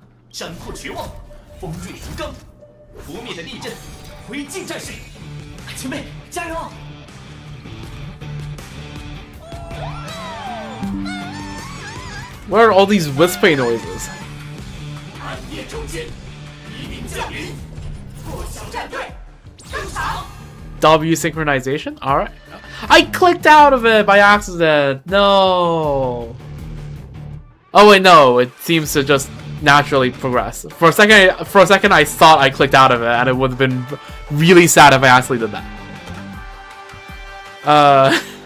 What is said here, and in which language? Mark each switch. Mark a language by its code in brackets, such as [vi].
[zh] 山破绝望，锋锐如钢，不灭的地震，灰烬战士。前辈，加油！ [en] Where are all these whispering noises? [zh] 暗夜中间，黎明降临，破晓战队登场。 [en] W synchronization? Alright. I clicked out of it by accident. No. Oh wait, no. It seems to just naturally progress. For a second, I thought I clicked out of it, and it would have been really sad if I actually did that.